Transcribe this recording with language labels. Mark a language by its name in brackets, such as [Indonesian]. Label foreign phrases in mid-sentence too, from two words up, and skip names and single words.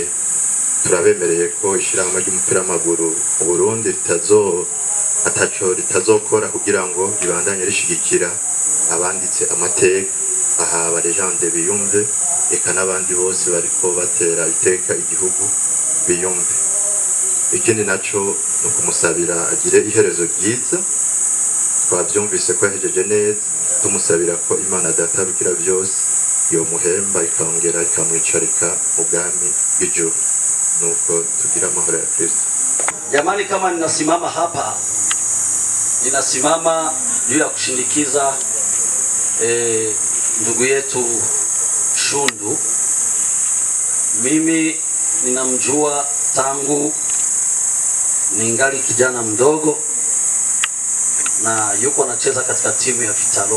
[Rundi] Turabemereye ko ishirahamwe ry'umupira w'amaguru mu Burundi ritazokora kugira ngo ribandanye rishigikira abanditse amateka, aha abarejande biyumve, eka n'abandi bose bariko batera iteka igihugu biyumve. ikindi naco no kumusabira agire iherezo ryiza. Twavyumvise ko yahejeje neza, tumusabira ko Imana databikira byose yo muhemba ikongera ikamwicarika mu bwami bw'ijuru, nuko tugira amahoro ya Kristo. [Swahili] Jamani, kama ninasimama hapa, ninasimama juu ya kushindikiza ndugu yetu Shundu. Mimi ninamjua tangu ningali kijana mdogo, na yuko anacheza katika timu ya Vitalo.